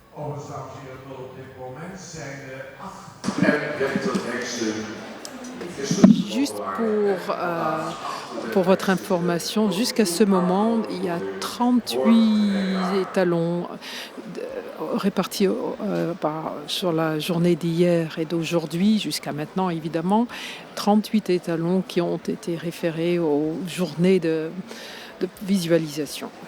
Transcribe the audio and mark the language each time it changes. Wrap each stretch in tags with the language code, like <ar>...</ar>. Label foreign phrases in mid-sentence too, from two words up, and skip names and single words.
<nl>Overigens, dames en heren, tot op dit moment zijn er 38 heksen.</nl> <fr>Juste pour votre information, jusqu'à ce moment, il y a 38 étalons répartis sur la journée d'hier et d'aujourd'hui, jusqu'à maintenant évidemment, 38 étalons qui ont été référés aux journées de visualisation.</fr>